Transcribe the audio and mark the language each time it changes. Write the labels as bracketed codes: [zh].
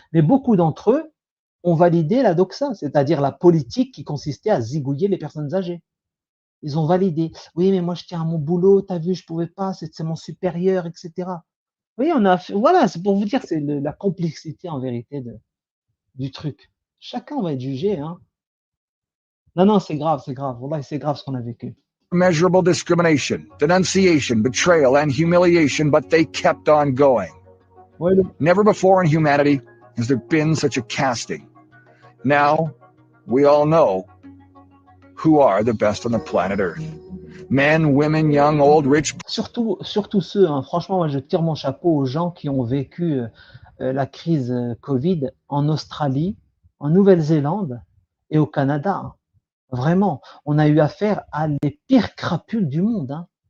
[fr] Mais beaucoup d'entre eux ont validé la doxa, c'est-à-dire la politique qui consistait à zigouiller les personnes âgées. Ils ont validé. Oui, mais moi je tiens à mon boulot, t'as vu, je pouvais pas, c'est mon supérieur, etc. Oui, on a fait, voilà, c'est pour vous dire, c'est la complexité en vérité du truc. Chacun va être jugé, hein. Non, non, c'est grave. Wallah, c'est grave ce qu'on a vécu. [en] measurable discrimination, denunciation, betrayal, and humiliation, but they kept on going. [fr] Ouais, [en] Never before in humanity has there been such a casting. Now, we all know who are the best on the planet Earth. Men, women, young, old, rich. [fr] surtout ceux, hein, franchement, moi je tire mon chapeau aux gens qui ont vécu la crise Covid en Australie, en Nouvelle-Zélande et au Canada, hein. Vraiment, on a eu affaire à les pires crapules du monde, hein.